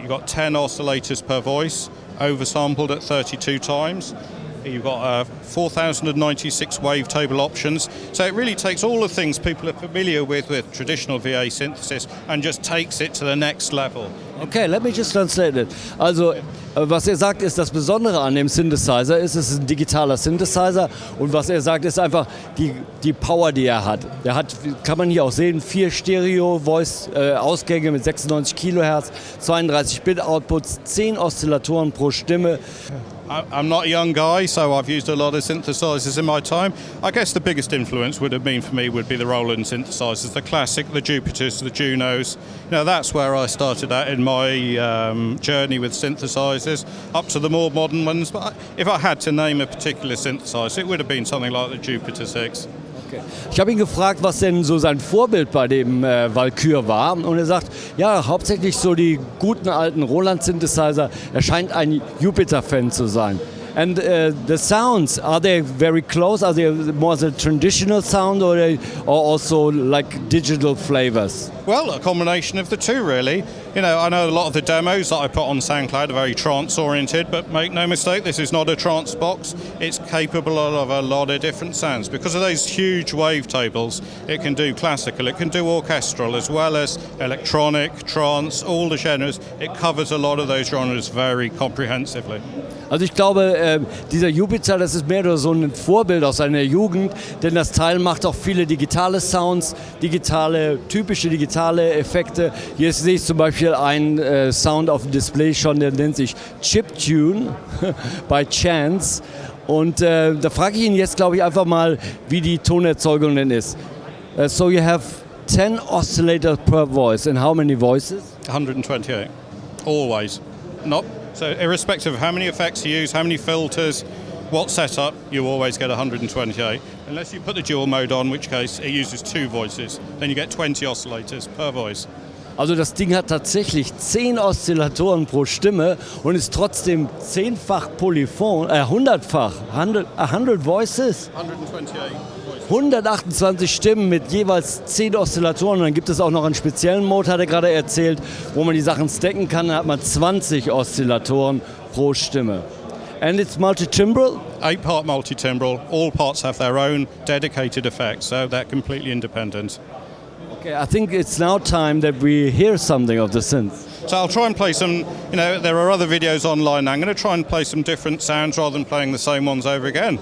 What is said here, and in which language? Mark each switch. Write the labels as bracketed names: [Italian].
[English] You've got 10 oscillators per voice, oversampled at 32 times. You've got 4,096 wavetable options. So it really takes all the things people are familiar with traditional VA synthesis and just takes it to the next level. Okay, let me just translate it. [German] Also, was er sagt, ist das Besondere an dem Synthesizer ist, es ist ein digitaler Synthesizer und was er sagt, ist einfach die Power, die er hat. Er hat, kann man hier auch sehen, 4 Stereo-Voice-Ausgänge mit 96 Kilohertz, 32 Bit-Outputs, 10 Oszillatoren pro Stimme. [English] I'm not a young guy, so I've used a lot of synthesizers in my time. I guess the biggest influence would be the Roland synthesizers, the classic, the Jupiters, the Junos. You know, that's where I started out in my journey with synthesizers, up to the more modern ones. But if I had to name a particular synthesizer, it would have been something like the Jupiter 6. Okay. [German] Ich habe ihn gefragt, was denn so sein Vorbild bei dem Valkyrie war, und er sagt, ja, hauptsächlich so die guten alten Roland-Synthesizer. Er scheint ein Jupiter-Fan zu sein. [English] And the sounds, are they very close? Are they more the traditional sound or also like digital flavors? Well, a combination of the two, really. You know, I know a lot of the demos that I put on SoundCloud are very trance-oriented, but make no mistake, this is not a trance box. It's capable of a lot of different sounds. Because of those huge wavetables, it can do classical, it can do orchestral, as well as electronic, trance, all the genres. It covers a lot of those genres very comprehensively. [German] Also ich glaube, dieser Jupiter, das ist mehr oder so ein Vorbild aus seiner Jugend, denn das Teil macht auch viele digitale Sounds, typische digitale Effekte. Hier sehe ich zum Beispiel einen Sound auf dem Display schon, der nennt sich Chiptune by Chance. Und da frage ich ihn jetzt, glaube ich, einfach mal, wie die Tonerzeugung denn ist. [English] So you have 10 oscillators per voice. And how many voices? 128. Always. So irrespective of how many effects you use, how many filters, what setup, you always get 128. Unless you put the dual mode on, in which case it uses 2 voices. Then you get 20 oscillators per voice. [German] Also das Ding hat tatsächlich 10 Oszillatoren pro Stimme und ist trotzdem 10-fach polyphon, 100-fach, [English] 100 voices? 128 voices. [German] 128 Stimmen mit jeweils 10 Oszillatoren. Und dann gibt es auch noch einen speziellen Mode, hat er gerade erzählt, wo man die Sachen stacken kann. Dann hat man 20 Oszillatoren pro Stimme. [English] And it's multi-timbral? 8-part multi-timbral. All parts have their own dedicated effects, so they're completely independent. Okay, I think it's now time that we hear something of the synth. So I'll try and play some, you know, there are other videos online. I'm going to try and play some different sounds rather than playing the same ones over again.